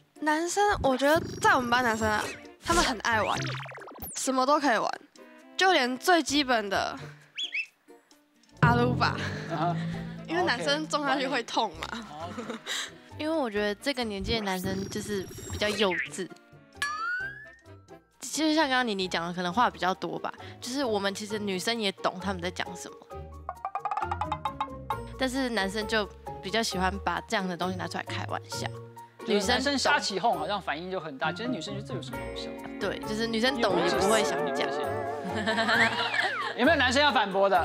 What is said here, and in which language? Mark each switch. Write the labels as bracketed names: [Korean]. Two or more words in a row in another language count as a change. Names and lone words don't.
[Chinese] 男生，我覺得在我們班男生啊，他們很愛玩，什麼都可以玩，就連最基本的阿魯巴，因為男生撞下去會痛嘛。因為我覺得這個年紀的男生就是比較幼稚。其實像剛剛妮講的，可能話比較多吧。就是我們其實女生也懂他們在講什麼，但是男生就比比较喜欢把这样的东西拿出来开玩笑。女生瞎起哄好像反应就很大，其实女生觉得这有什么好笑？对，就是女生懂也不会想讲。有没有男生要反驳的？